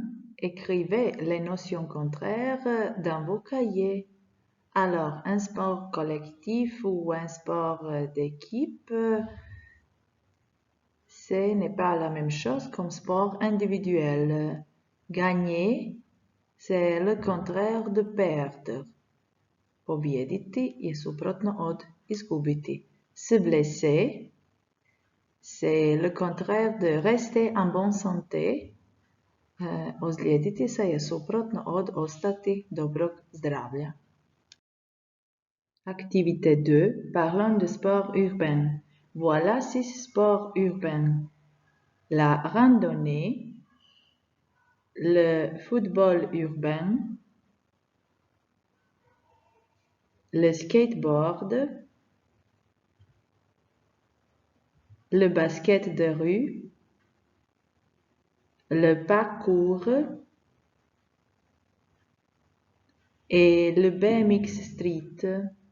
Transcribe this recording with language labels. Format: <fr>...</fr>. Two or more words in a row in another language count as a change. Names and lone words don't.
<fr>Écrivez les notions contraires dans vos cahiers. Alors, un sport collectif ou un sport d'équipe, ce n'est pas la même chose comme sport individuel. Gagner, c'est le contraire de perdre.</fr> <hr>Pobijediti je suprotno od izgubiti.</hr> <fr>Se blesser, c'est le contraire de rester en bonne santé.</fr> <hr>Ozlijediti se je suprotno od ostati dobrog zdravlja.</hr> <fr>Activité 2. Parlons de sport urbain. Voilà 6 sports urbains. La randonnée, le football urbain, le skateboard, le basket de rue, le parcours et le BMX Street.</fr>